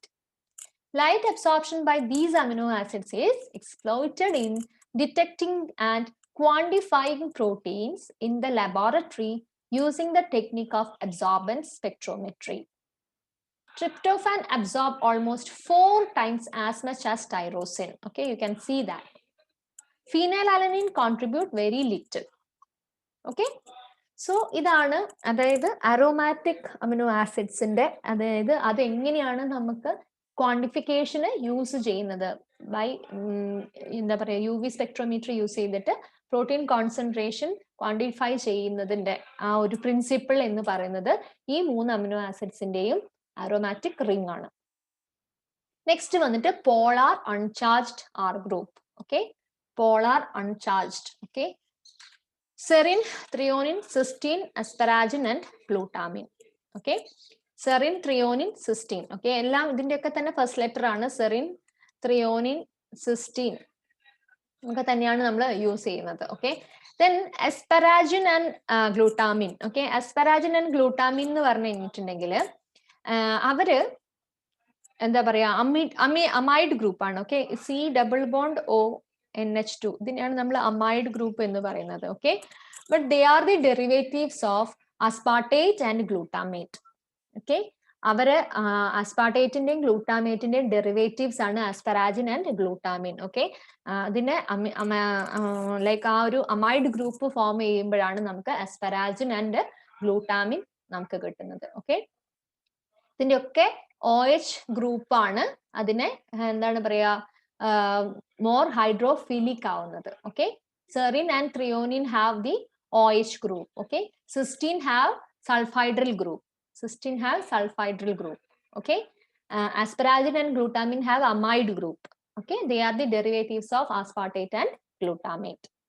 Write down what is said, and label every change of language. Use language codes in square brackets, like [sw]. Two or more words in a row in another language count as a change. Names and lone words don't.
[en] Light absorption by these amino acids is exploited in detecting and quantifying proteins in the laboratory using the technique of absorbance spectrometry. Tryptophan absorb almost 4 times as much as tyrosine. Okay, you can see that. Phenylalanine contribute very little. Okay. [ml] സോ ഇതാണ് അതായത് [en] aromatic amino [ml] ആസിഡ്സിന്റെ അതായത് അതെങ്ങനെയാണ് നമുക്ക് ക്വാണ്ടിഫിക്കേഷന് യൂസ് ചെയ്യുന്നത് ബൈ എന്താ പറയുക [en] U V spectrometer use [ml] ചെയ്തിട്ട് [en] protein concentration quantify [ml] ചെയ്യുന്നതിന്റെ ആ ഒരു പ്രിൻസിപ്പിൾ എന്ന് പറയുന്നത് ഈ 3 അമിനോ ആസിഡ്സിന്റെയും [en] aromatic ring [ml] ആണ്. നെക്സ്റ്റ് വന്നിട്ട് [en] polar uncharged R group. Okay, polar uncharged. [ml] ഓക്കെ, [en] serine, threonine, cysteine, asparagine and glutamine. Okay, serine, threonine, cysteine. [ml] Okay, എല്ലാം ഇതിന്റെയൊക്കെ തന്നെ [en] first letter [ml] ആണ്. സെറിൻ, ത്രിയോണിൻ, സിസ്റ്റീൻ ഒക്കെ തന്നെയാണ് നമ്മൾ യൂസ് ചെയ്യുന്നത്. ഓക്കെ, [en] ദെൻ asparagine and glutamine. [ml] ഓക്കെ, [en] asparagine and glutamine [ml] എന്ന് പറഞ്ഞു കഴിഞ്ഞിട്ടുണ്ടെങ്കിൽ അവര് എന്താ പറയാ [en] amide group [ml] ആണ്. ഓക്കെ, [en] C double bond O NH2 [ml] ഇതിനെയാണ് നമ്മൾ [en] amide group [ml] എന്ന് പറയുന്നത്. [en] Okay, but they are the derivatives of aspartate and glutamate. [ml] ഓക്കെ, അവര് അസ്പാർട്ടേറ്റിന്റെയും ഗ്ലൂട്ടാമേറ്റിന്റെയും ഡെറിവേറ്റീവ്സ് ആണ് [en] asparagine and glutamine. [ml] ഓക്കെ, അതിനെ ലൈക്ക് ആ ഒരു [en] amide group form [ml] ചെയ്യുമ്പോഴാണ് നമുക്ക് [en] asparagine and glutamine [ml] നമുക്ക് കിട്ടുന്നത്. ഓക്കെ, ഇതിന്റെ ഒക്കെ OH ഗ്രൂപ്പാണ് അതിനെ എന്താണ് പറയാ [en] more hydrophilic [ml] ആവുന്നത്. [en] Okay, serine and threonine have the OH group. Okay, cysteine have sulfhydryl group. Cysteine have sulfhydryl group. Okay, asparagine and glutamine have amide group. Okay, they are the derivatives of aspartate and glutamate.